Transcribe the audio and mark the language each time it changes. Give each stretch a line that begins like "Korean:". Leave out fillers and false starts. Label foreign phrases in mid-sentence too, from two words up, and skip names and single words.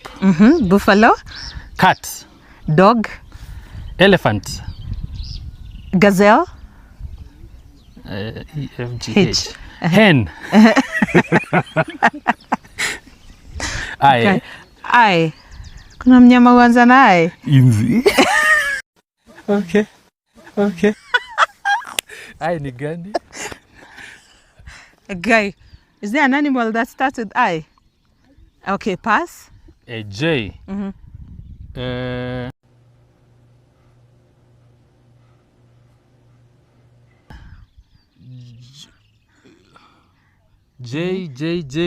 English: Buffalo. Cat. Dog. Elephant. Gazelle. EFGH. Hen. I. I.
Swahili: Kuna mnyama huanza na I. Inzi. Okay. I ni gani?
English: A guy. Is there an animal that starts with I? Okay, pass. A J. J.